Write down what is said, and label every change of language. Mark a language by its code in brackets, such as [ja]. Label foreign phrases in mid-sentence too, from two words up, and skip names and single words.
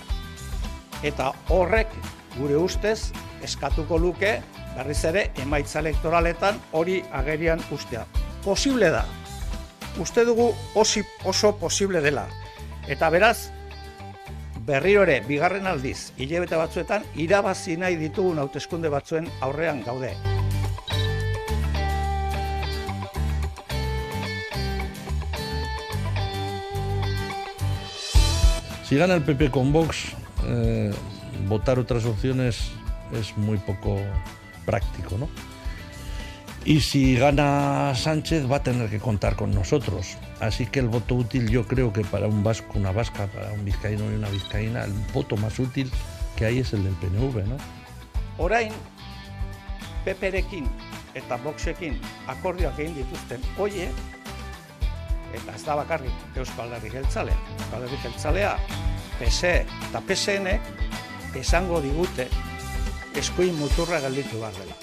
[eu] Eta horrek gure ustez eskatuko luke berriz ere emaitza elektoraletan hori agerian ustea. Posible da. Uste dugu oso posible dela. Eta beraz, berriro ere, bigarren aldiz, hilabete batzuetan, irabazi nahi ditugun hauteskunde batzuen aurrean gaude. [es] Si gana el PP con Vox, votar otras opciones es muy poco práctico, ¿no? Y si gana Sánchez va a tener que contar con nosotros. Así que el voto útil, yo creo que para un vasco, una vasca, para un vizcaíno y una vizcaína, el voto más útil que hay es el del PNV, ¿no? [eu] Orain, PPrekin eta Voxekin akordioak egin dituzten hoiek, eta ez da bakarrik Euskal Herri Jeltzalea. Euskal Herri Jeltzalea, PSE eta PSNek esango digute eskuin muturra gelditu behar dela.